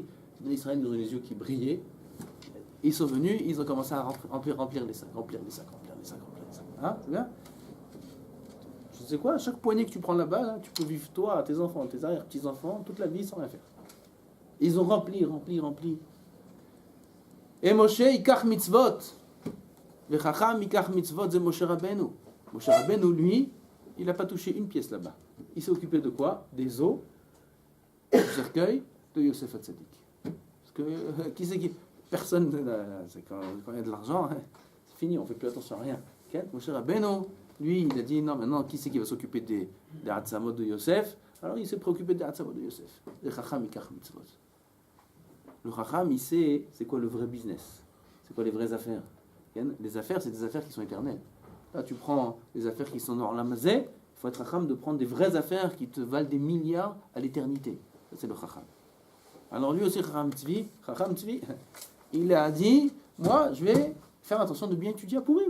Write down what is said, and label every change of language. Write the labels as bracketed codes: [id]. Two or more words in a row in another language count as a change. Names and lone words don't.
[fr] Les Israéliens, ils ont les yeux qui brillaient. Ils sont venus, ils ont commencé à remplir les sacs, remplir les sacs. Hein, c'est bien? Je sais quoi, à chaque poignée que tu prends là-bas, là, tu peux vivre toi, tes enfants, tes arrière-petits-enfants, toute la vie sans rien faire. Ils ont rempli. Et Moshe, [he] יקח מצוות. וחכם יקח מצוות, c'est Moshe Rabbeinu. [fr] Moshe Rabbeinu, lui, il n'a pas touché une pièce là-bas. Il s'est occupé de quoi? Des os, du cercueil de Yosef Hatzadik. Parce que, qui c'est qui... Personne, c'est quand il y a de l'argent, hein, c'est fini, on ne fait plus attention à rien. Okay? Moshe Rabbeinu, lui, il a dit, non, maintenant, qui c'est qui va s'occuper des Hatzamot de Yosef? Alors il s'est préoccupé des Hatzamot de Yosef. [he] החכם יקח מצוות. [fr] Le Chacham, il sait, c'est quoi le vrai business? C'est quoi les vraies affaires? Les affaires, c'est des affaires qui sont éternelles. Là, tu prends les affaires qui sont dans la mazé, il faut être Chacham de prendre des vraies affaires qui te valent des milliards à l'éternité. Ça, c'est le Chacham. Alors lui aussi, Chacham Tzvi, il a dit, moi, je vais faire attention de bien étudier à Purim.